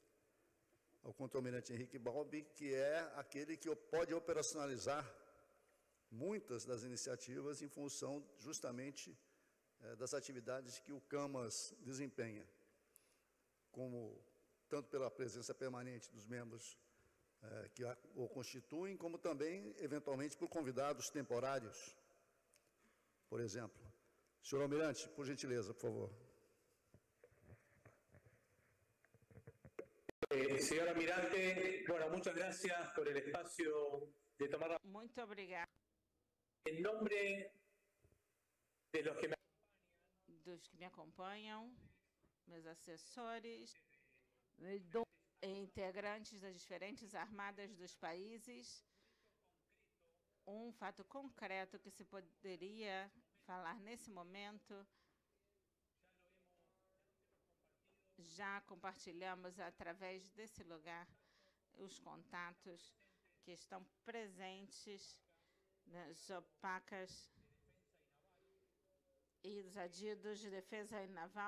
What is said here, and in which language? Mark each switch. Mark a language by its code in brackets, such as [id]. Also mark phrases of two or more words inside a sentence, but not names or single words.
[pt] e COUCO, ao contra-almirante Henrique Balbi, que é aquele que pode operacionalizar muitas das iniciativas em função justamente das atividades que o CAMAS desempenha, como tanto pela presença permanente dos membros que o constituem, como também, eventualmente, por convidados temporários, por exemplo. Senhor Almirante, por gentileza, por favor. [es] Señor Almirante, bueno, muchas gracias por el espacio de tomar la... [pt] Muito obrigada. [es] En nombre de los que me... [pt] Dos que me acompanham, meus assessores, integrantes das diferentes armadas dos países, um fato concreto que se poderia falar nesse momento, já compartilhamos através desse lugar os contatos que estão presentes nas opacas e dos adidos de defesa naval.